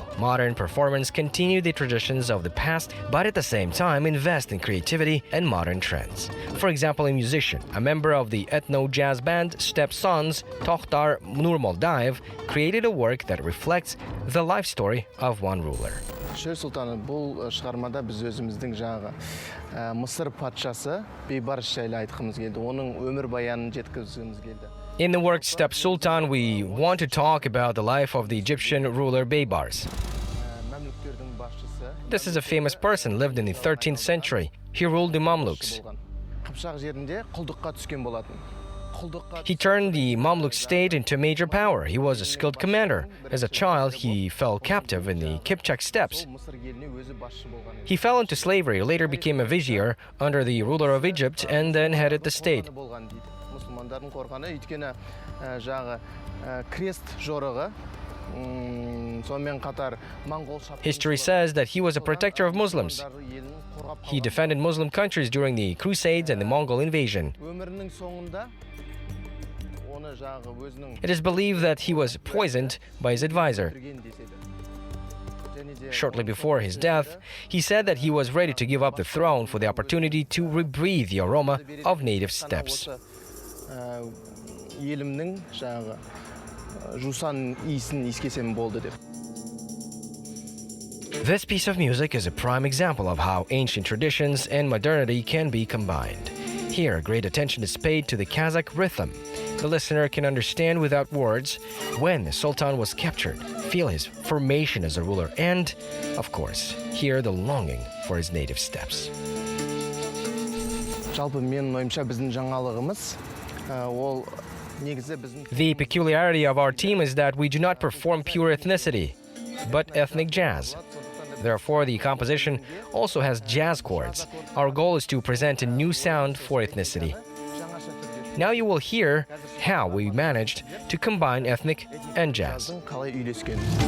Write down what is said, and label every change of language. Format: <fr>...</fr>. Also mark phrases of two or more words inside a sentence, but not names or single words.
<en>Modern performers continue the traditions of the past, but at the same time invest in creativity and modern trends. For example, a musician, a member of the ethno-jazz band Stepsons, Tohtar Nurmoldaev, created a work that reflects the life story of one ruler.</en> <kk>Шөл сұлтаны бұл шығармада біз өзіміздің жаңағы Мысыр патшасы бейбарыс жайлы айтқымыз келді. Оның өмірбаянын жеткізгіміз келді.</kk> <en>In the work Step Sultan, we want to talk about the life of the Egyptian ruler Baybars. This is a famous person, lived in the 13th century. He ruled the Mamluks.</en> <kk>Қыпшақ жерінде құлдыққа түскен болатын.</kk> <en>He turned the Mamluk state into a major power. He was a skilled commander. As a child, he fell captive in the Kipchak steppes. He fell into slavery, later became a vizier under the ruler of Egypt, and then headed the state.</en> <kk>Мұсылмандардың қорғаны өйткені жағы крест жорығы сонымен қатар Моңғол</kk> <en>History says that he was a protector of Muslims. He defended Muslim countries during the Crusades and the Mongol invasion.</en> <kk>өмірінің соңында оны жағы өзінің</kk> <en>It is believed that he was poisoned by his advisor. Shortly before his death, he said that he was ready to give up the throne for the opportunity to rebreathe the aroma of native steppes.</en> <kk>елімнің жағы жусан иісін иіскесем болды деп.</kk> <en>This piece of music is a prime example of how ancient traditions and modernity can be combined. Here, great attention is paid to the Kazakh rhythm. The listener can understand without words when the Sultan was captured, feel his formation as a ruler, and, of course, hear the longing for his native steppes.</en> <kk>Жалпы менің ойымша біздің жаңалығымыз ол негізі біздің</kk> <en>The peculiarity of our team is that we do not perform pure ethnicity, but ethnic jazz. Therefore, the composition also has jazz chords. Our goal is to present a new sound for ethnicity. Now you will hear how we managed to combine ethnic and jazz.</en> <kk>қалай үйлескен.</kk>